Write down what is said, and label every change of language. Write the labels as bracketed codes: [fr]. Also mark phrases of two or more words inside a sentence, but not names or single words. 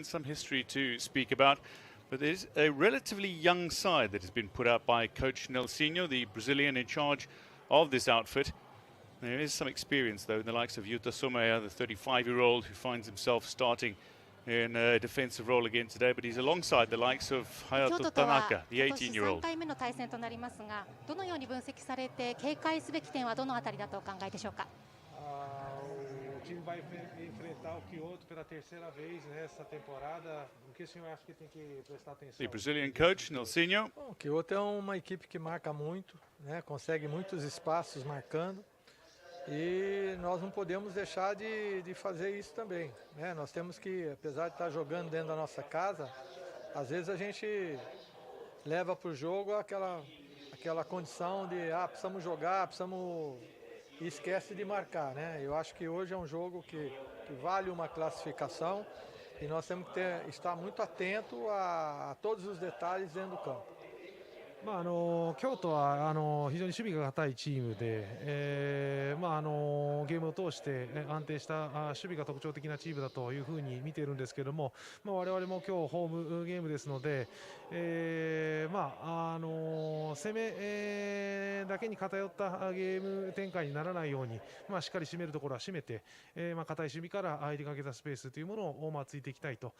[en] Some history to speak about, but there's a relatively young side that has been put out by coach Nelsinho, the Brazilian in charge of this outfit. There is some experience though in the likes of Yuta Somaya, the 35-year-old who finds himself starting in a defensive role again today, but he's alongside the likes of Hayato Tanaka, the 18-year-old. [ja] 3回目の対戦となりますが、どのように分析されて警戒すべき点はどのあたりだとお考えでしょうか。 [pt] O time vai enfrentar o Kyoto pela terceira vez nessa temporada. O que o senhor acha que tem que prestar atenção? [en] The Brazilian coach Nelsinho. [pt] O Kyoto é uma equipe que marca muito, né? Consegue muitos espaços marcando. E nós não podemos deixar de fazer isso também, né? Nós temos que, apesar de estar jogando dentro da nossa casa, às vezes a gente leva para o jogo aquela condição de precisamos jogar, precisamos, e esquece de marcar, né? Eu acho que hoje é um jogo que vale uma classificação e nós temos que estar muito atento a todos os detalhes dentro do campo. [ja] 京都は非常に守備が堅いチームで、ゲームを通して安定した守備が特徴的なチームだというふうに見ているんですけども、我々も今日ホームゲームですので、攻めだけに偏ったゲーム展開にならないように、しっかり締めるところは締めて、堅い守備から相手が空けたスペースというものをついていきたいと。